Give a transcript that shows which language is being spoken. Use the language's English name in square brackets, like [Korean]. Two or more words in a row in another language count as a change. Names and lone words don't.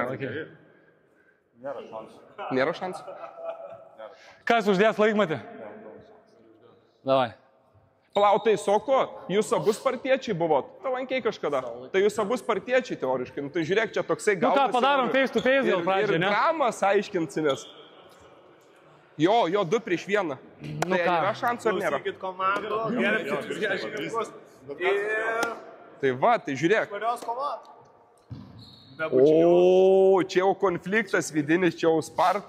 [Lithuanian] Okay. Nėra šansų. Kas uždės laikmatį? Davai. Palauk, tai Soko, jūs abu spartiečiai buvot. Talankiai kažkada. Tai jūs abu spartiečiai teoriškai. Nu, tai žiūrėk, čia toksai Nu gaunasi. ką, padarom [English] face to face [Lithuanian] gal pradžią, Ir ne? dramas aiškinsimės. Jo, 2 prieš 1. Nu Tai ką? yra šansų ar nėra? Klausykit komandų, gerbkit viršininkus. Tai va, tai žiūrėk. Kurios kovot? O, čia jau konfliktas vidinis, čia jau Sparta.